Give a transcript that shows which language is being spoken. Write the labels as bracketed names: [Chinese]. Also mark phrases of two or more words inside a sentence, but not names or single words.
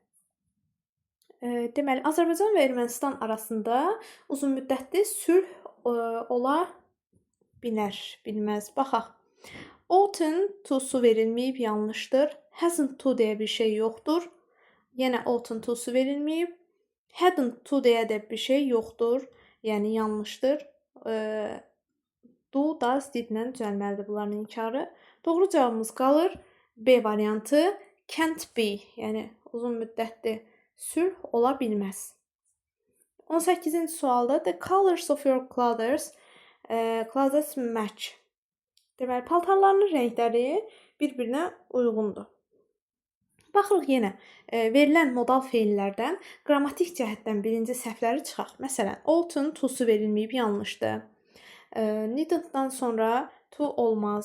[Azerbaijani] Deməli, Azərbaycan və Ermənistan arasında uzun müddətli sülh ola bilər, bilməz. Baxaq. Ought-un to'su verilməyib, yanlışdır. [English] Hasn't to [Azerbaijani] deyə bir şey yoxdur. Yenə ought-un to'su verilməyib. [English] Hadn't to [Azerbaijani] deyə də bir şey yoxdur. Yəni, yanlışdır. [English] Do, does, [Azerbaijani] did-lə düzəlməlidir bunların inkarı. Doğru cavabımız qalır B variantı. [English] Can't be, [Azerbaijani] yəni uzun müddətli sülh ola bilməz. 18-ci sualda [English] the colors of your closets match. [Azerbaijani] Deməli, paltarlarının rəngləri bir-birinə uyğundur. Baxırıq yenə verilən modal feillərdən qrammatik cəhətdən birinci səhvləri çıxaq. Məsələn, ought-un to-su verilməyib, yanlışdır. Needn't-dan sonra to olmaz.